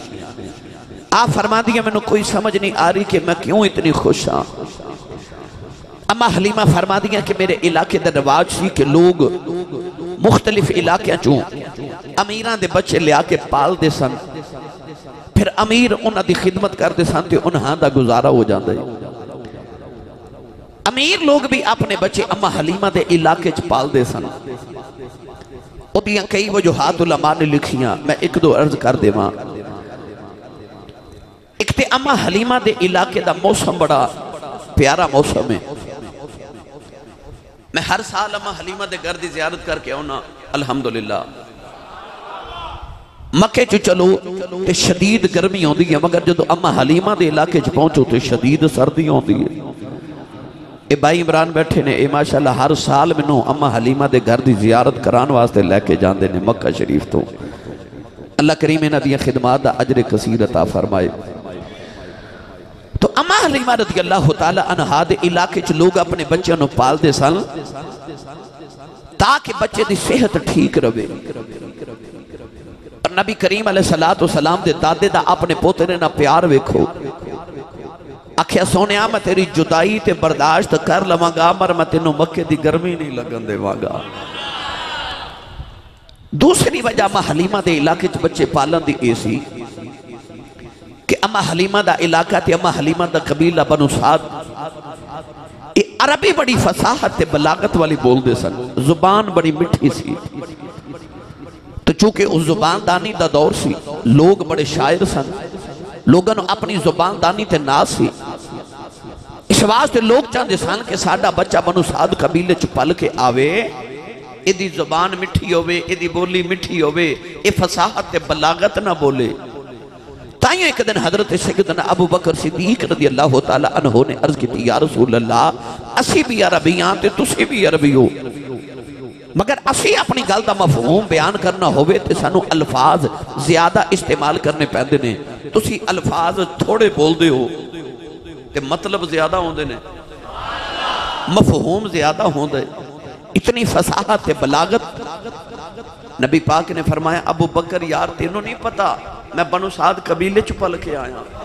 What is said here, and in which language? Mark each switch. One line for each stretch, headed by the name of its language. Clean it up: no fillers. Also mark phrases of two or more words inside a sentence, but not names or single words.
Punjabi: آپ فرما دیا میں نے کوئی سمجھ نہیں آ رہی کہ میں کیوں اتنی خوش ہاں۔ اما حلیمہ فرما دیا کہ میرے علاقے دا رواج سی کہ لوگ مختلف علاقے چوں امیران دے بچے لیا کے پال دے سن، پھر امیر انہاں دی خدمت کر دے سن تے انہاں دا گزارا ہو جاندے۔ امیر لوگ بھی اپنے بچے اما حلیمہ دے علاقے چ پال دے سن۔ او دیاں کئی وجوہات علماء نے لکھیاں، میں ایک دو عرض کر دے ماں۔ ایک تے اما حلیمہ دے علاقے دا موسم بڑا پیارا موسم ہے۔ میں ہر سال اما حلیمہ دے گھر دی زیارت کر کے ہونا الحمدللہ۔ مکے چ چلو تے شدید گرمی ہوندی ہے، مگر جدو اما حلیمہ دے علاقے چ پہنچو تے شدید سردی ہوندی ہے۔ اے بھائی عمران بیٹھے نے، اے ماشاءاللہ ہر سال منوں اما حلیمہ دے گھر دی زیارت کران واسطے لے کے جاندے نے مکہ شریف تو۔ اللہ کریم انہاں دی خدمات دا اجر کثیر عطا فرمائے۔ تو اما حلیمہ
Arabic: رضی اللہ تعالی عنہا
Punjabi: دے علاقے چ لوگ اپنے بچوں نو پال دے سن تاکہ بچے دی صحت ٹھیک رہے۔ اور نبی کریم
Arabic: علیہ السلام
Punjabi: دے دادے دا اپنے پوترے نہ پیار ویکھو۔ آکھیا سونیا میں تیری جدائی تے برداشت کر لواں گا، مر میں تینوں مکے دی گرمی نہیں لگن دے واگا۔ دوسری وجہ اما حلیمہ دے علاقے چ بچے پالن دی اے سی کہ اما حلیمہ دا علاقہ تے اما حلیمہ دا قبیلہ بنو سعد عربی بڑی فصاحت تے بلاغت والی بول دے سن، زبان بڑی مٹھی سی۔ تو چونکہ اس زبان دانی دا دور سی، لوگ بڑے شاعر سن، لوگوں نے اپنی زبان دانی تے ناز سی۔ اس واسطے لوگ چاہتے سن کہ ساڈا بچہ بنو سعد قبیلے چ پل کے آوے، ایدی زبان مٹھی ہوئے، ایدی بولی مٹھی ہوئے، اے فصاحت تے بلاغت نہ بولے۔ تائیوں ایک دن حضرت سیدنا ابو بکر صدیق
Arabic: رضی اللہ تعالیٰ عنہ
Punjabi: نے عرض کی تھی
Arabic: یا رسول اللہ
Punjabi: اسی بھی عربیاں تے تسی بھی عربی ہو، مگر اسی اپنی گل دا مفہوم بیان کرنا ہوئے تے سانو الفاظ زیادہ استعمال کرنے پہندے نے، تسی الفاظ تھوڑے بول دے ہو تے مطلب زیادہ ہوندے نے، مفہوم زیادہ ہوندے، اتنی فصاحت تے بلاغت۔ نبی پاک نے فرمایا ابو بکر یار تینوں نہیں پتا میں بنو سعد قبیلے چ پل کے آیا۔